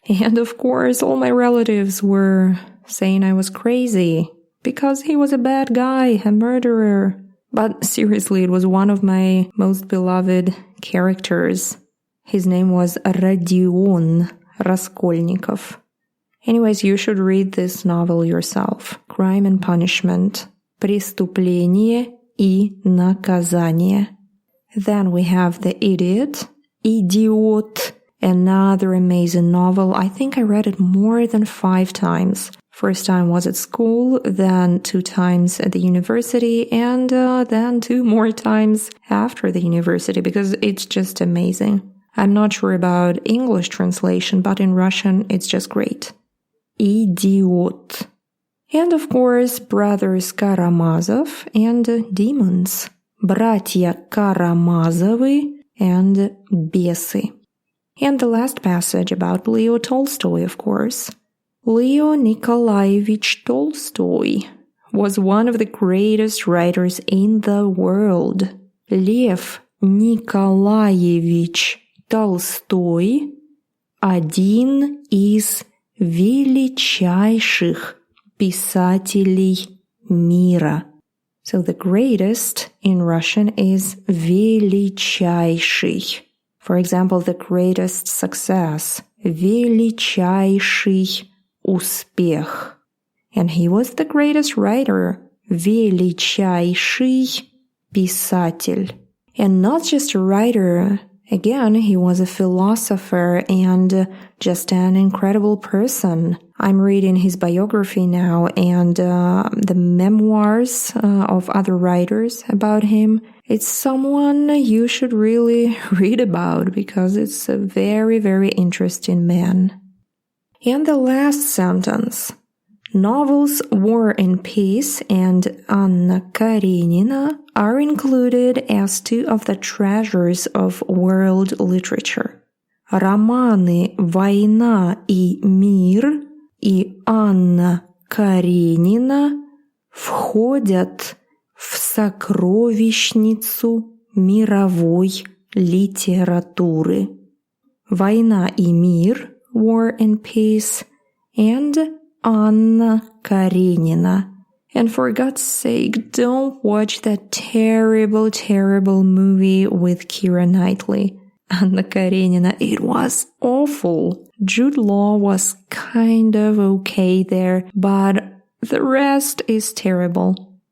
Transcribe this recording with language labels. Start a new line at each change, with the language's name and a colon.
English: And of course, all my relatives were saying I was crazy because he was a bad guy, a murderer. But seriously, it was one of my most beloved characters. His name was Родион Раскольников. Anyways, you should read this novel yourself. Crime and Punishment.
Russian: Преступление и наказание.
English: Then we have The Idiot, Idiot, another amazing novel. I think I read it more than 5 times. First time was at school, then 2 times at the university, and then 2 more times after the university because it's just amazing. I'm not sure about English translation, but in Russian it's just great. Idiot. And of course, Brothers Karamazov and Demons.
Russian: Братья Карамазовы and Бесы.
English: And the last passage about Leo Tolstoy, of course. Leo Nikolaevich Tolstoy was one of the greatest writers in the world.
Russian: Лев Николаевич Толстой – один из величайших писателей мира.
English: So the greatest in Russian is величайший. For example, the greatest success.
Russian: Величайший успех.
English: And he was the greatest writer.
Russian: Величайший писатель.
English: And not just a writer. Again, he was a philosopher and just an incredible person. I'm reading his biography now and the memoirs of other writers about him. It's someone you should really read about because it's a very, very interesting man. And the last sentence. Novels War and Peace and Anna Karenina are included as two of the treasures of world literature.
Russian: Романы «Война и мир» и «Анна Каренина» входят в сокровищницу мировой литературы. «Война и мир»
English: War and Peace and Anna Karenina. And for God's sake, don't watch that terrible, terrible movie with Keira Knightley. Anna Karenina, it was awful. Jude Law was kind of okay there, but the rest is terrible.